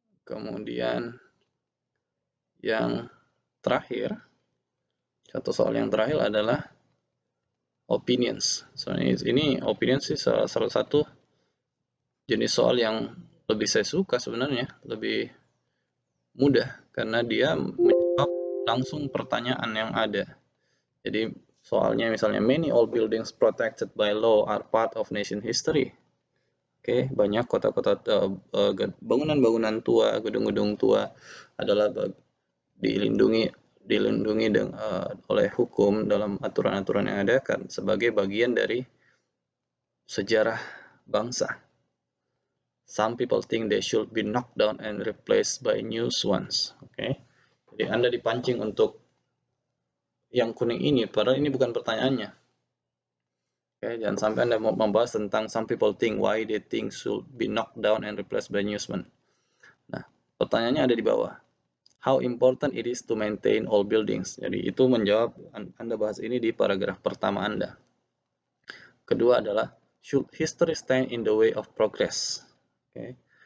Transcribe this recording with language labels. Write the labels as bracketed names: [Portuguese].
[Indonesian] Kemudian yang terakhir, satu soal yang terakhir adalah opinions. Ini opinions sih salah satu jenis soal yang lebih saya suka sebenarnya, lebih mudah karena dia menjawab langsung pertanyaan yang ada. Jadi soalnya misalnya [English] many old buildings protected by law are part of nation history. [Indonesian] Oke, banyak kota-kota bangunan-bangunan tua, gedung-gedung tua adalah dilindungi oleh hukum dalam aturan-aturan yang ada kan sebagai bagian dari sejarah bangsa. [English] Some people think they should be knocked down and replaced by new ones. [Indonesian] Oke. Jadi Anda dipancing untuk yang kuning ini, padahal ini bukan pertanyaannya. Oke, jangan sampai Anda mau membahas tentang [English] some people think why they think should be knocked down and replaced by new ones. [Indonesian] Nah, pertanyaannya ada di bawah. [English] How important it is to maintain all buildings. [Indonesian] Jadi itu menjawab, Anda bahas ini di paragraf pertama Anda. Kedua adalah, [English] should history stand in the way of progress? Oke.